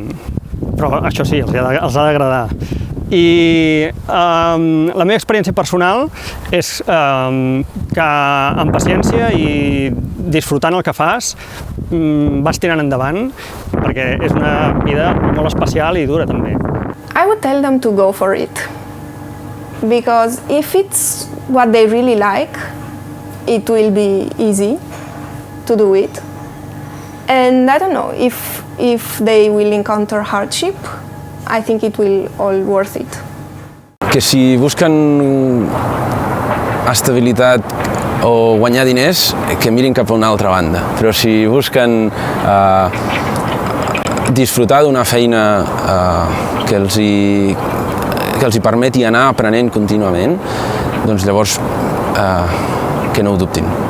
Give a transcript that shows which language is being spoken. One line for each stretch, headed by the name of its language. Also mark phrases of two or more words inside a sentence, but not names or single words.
Catalan: Però això sí, els ha d'agradar. I la meva experiència personal és que amb paciència i disfrutant el que fas vas tirant endavant, perquè és una vida molt especial i dura també.
English: I would tell them to go for it, because if it's what they really like, it will be easy to do it. And I don't know, if they will encounter hardship, I think it will all worth it.
Catalan: Que si busquen estabilitat o guanyar diners, que mirin cap a una altra banda. Però si busquen disfrutar d'una feina que els hi permeti anar aprenent contínuament, doncs llavors que no ho dubtin.